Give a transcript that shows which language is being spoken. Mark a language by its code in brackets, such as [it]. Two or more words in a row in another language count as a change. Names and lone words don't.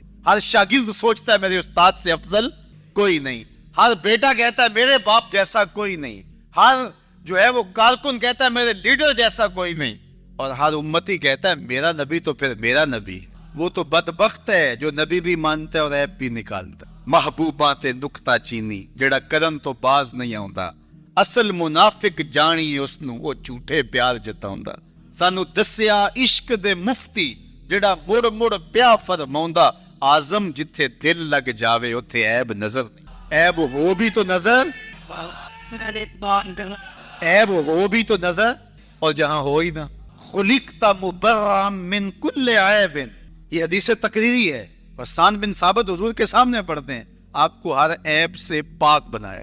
[ur] ہر شاگرد سوچتا ہے میرے استاد سے افضل کوئی نہیں. ہر بیٹا کہتا ہے میرے باپ جیسا کوئی نہیں. ہر جو ہے وہ کارکن کہتا ہے میرے لیڈر جیسا کوئی نہیں. اور ہر امتی کہتا ہے میرا نبی تو پھر میرا نبی. وہ تو بدبخت ہے جو نبی بھی مانتا ہے اور عیب بھی نکالتا. [pa] محبوباں تے نکتہ چینی جڑا کرن تو باز نہیں آوندا. اصل منافق جانی اس نو وہ جھوٹے پیار جتاوندا. سانو دسیا عشق دے مفتی جڑا مڑ مڑ پیا فرماوندا. آزم جتھے دل لگ جاوے اوتھے عیب نظر نہیں. [ur] عیب ہو بھی تو نظر, عیب ہو بھی تو نظر, اور جہاں ہو ہی نہ. [ar] خلقت مبرأ من کل عیب. [ur] یہ حدیث تقریری ہے. حسان بن ثابت حضور کے سامنے پڑھتے ہیں آپ کو ہر عیب سے پاک بنایا.